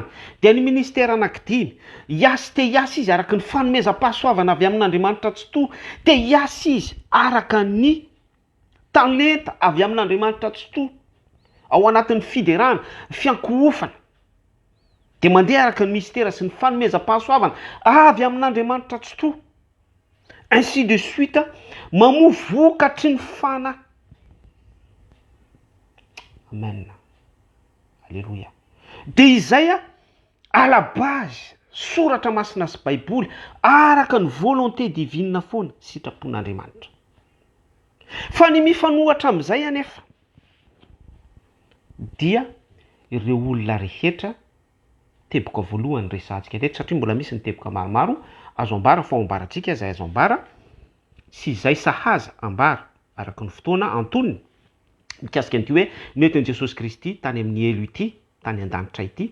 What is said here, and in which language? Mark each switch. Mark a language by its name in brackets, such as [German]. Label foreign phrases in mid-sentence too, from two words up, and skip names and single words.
[Malagasy] Dia ny ministera anankidimy, iasy te iasy izy araka ny fanomezam-pahasoavana avy amin'Andriamanitra tsy to, te iasy izy araka ny talenta avy amin'Andriamanitra tsy to, ao anatin'ny fiderana, fiankohofana, de mandeha araka ny mystera sy ny fanomezam-pahasoavana avy amin'Andriamanitra tsy to, [French] ainsi de suite, [Malagasy] mamovokatry ny fanahy. Amen. Alléluia. De izay [French] à la base [Malagasy] soratra masina sy baiboly araka ny [French] volonté divine [Malagasy] foana sitrapon'Andriamanitra. Fa ny mifanohatra amin'izay anefa dia ireo olona rehetra teboka voalohany resantsika teto, satria mbola misy ny teboka maromaro azo ambara fa ambaratsika izay azo ambara sy izay sahaza ambara araka ny fotoana antoniny mikasika an'ity hoe nentin' Jesosy Kristy tany amin'ny elo ity, tany an-danitra ity.